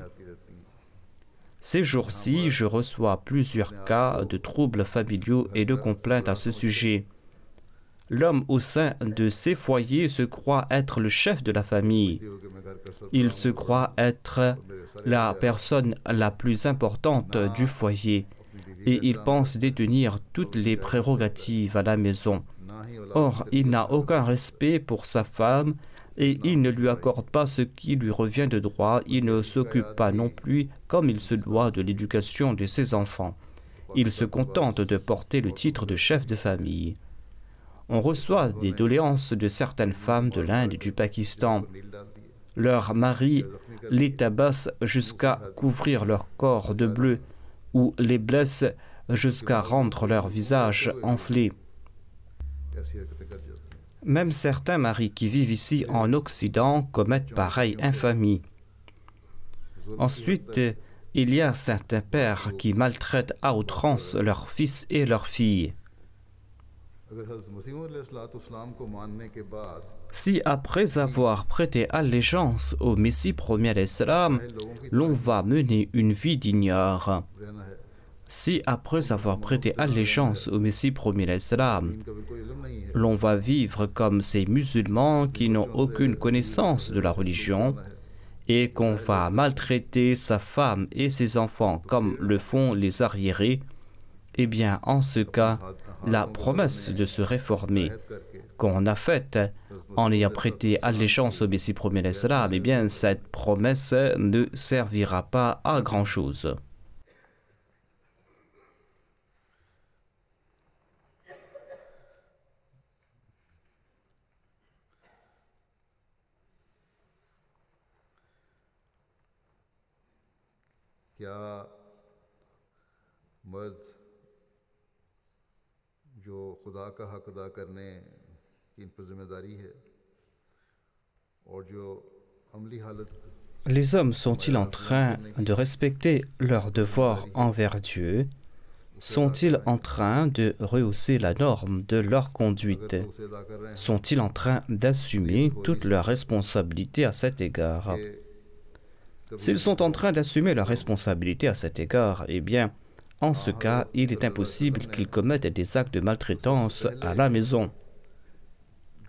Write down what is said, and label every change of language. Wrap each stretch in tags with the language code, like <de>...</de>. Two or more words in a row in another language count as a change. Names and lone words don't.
<ur>آتی رہتی ہیں.</ur> <fr>Ces jours-ci, je reçois plusieurs cas de troubles familiaux et de complaintes à ce sujet. L'homme au sein de ces foyers se croit être le chef de la famille.</fr> <ur>کہ میں گھر کا سب</ur> <fr>Il se croit être la personne la plus importante du foyer et il pense détenir toutes les prérogatives à la maison.</fr> <ur>نہ ہی اولاد</ur> <fr>Or, il n'a aucun respect pour sa femme et il ne lui accorde pas ce qui lui revient de droit. Il ne s'occupe pas non plus, comme il se doit, de l'éducation de ses enfants. Il se contente de porter le titre de chef de famille. On reçoit des doléances de certaines femmes de l'Inde et du Pakistan.</fr> <ur>نیل ڈالتی ہے,</ur> <fr>Leurs maris les tabassent jusqu'à couvrir leur corps de bleu ou les blessent jusqu'à rendre leur visage enflé.</fr> <ur>ایسی حرکتیں کر جاتی ہیں.</ur> <fr>Même certains maris qui vivent ici en Occident commettent pareille infamie. Ensuite, il y a certains pères qui maltraitent à outrance leurs fils et leurs filles.</fr> <ur>اگر حضرت مسیح علیہ السلام کو ماننے کے بعد</ur> <fr>Si après avoir prêté allégeance au Messie premier l'Islam, l'on va mener une vie d'ignore,</fr> <ur>رہنا ہے,</ur> <fr>si après avoir prêté allégeance au Messie premier l'Islam,</fr> <ur>ان کا بھی کوئی علم نہیں ہے,</ur> <fr>l'on va vivre comme ces musulmans qui n'ont aucune connaissance de la religion et qu'on va maltraiter sa femme et ses enfants comme le font les arriérés, eh bien, en ce cas, la promesse de se réformer qu'on a faite en ayant prêté allégeance au Messie premier l'Islam, eh bien, cette promesse ne servira pas à grand-chose.</fr> <ur>کیا مرد جو خدا کا حق ادا کرنے کی ان پر ذمہ داری ہے اور جو عملی حالت</ur> <fr>Les hommes sont-ils en train de respecter leurs devoirs envers Dieu? Sont-ils en train de rehausser la norme de leur conduite?</fr> <ur>اسے ادا کر رہے ہیں</ur> <fr>Sont-ils en train d'assumer toutes leurs responsabilités à cet égard? S'ils sont en train d'assumer leurs responsabilités à cet égard, eh bien, en ce cas, il est impossible qu'ils commettent des actes de maltraitance à la maison.</fr>